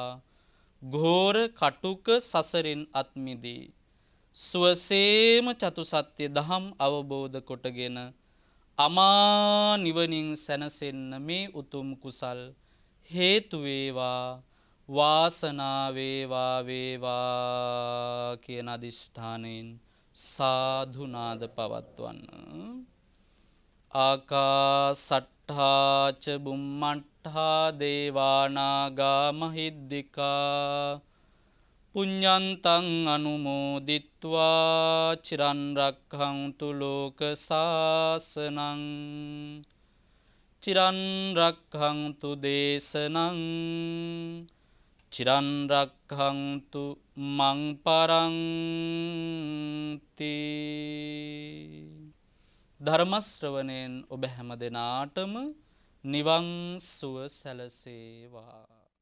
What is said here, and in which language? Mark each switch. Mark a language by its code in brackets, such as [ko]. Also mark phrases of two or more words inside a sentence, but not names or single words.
[si] ඝෝර කටුක සසරින් අත්මිදී සුවසේම චතු සත්‍ය දහම් අවබෝධ කොටගෙන අමා නිවනින් සැනසෙන්න මේ උතුම් කුසල් හේතු වේවා. වාසනාව වේවා වේවා කියන අදිෂ්ඨානයෙන් සාදු නාද පවත්වන්න. [pi] ආකාසට්ඨා ච බුම්මට්ඨා දේවා නාග මහිද්దికා පුඤ්ඤන්තං අනුමෝදිත්වා චිරන් රක්ඛන්තු ලෝක සාසනං චිරන් රක්ඛන්තු දේශනං චිරන් රක්ඛන්තු මං පරන්ති. [si] ධර්ම ශ්‍රවණයෙන් ඔබ හැම දිනාටම නිවන් සුව සැලසේවා.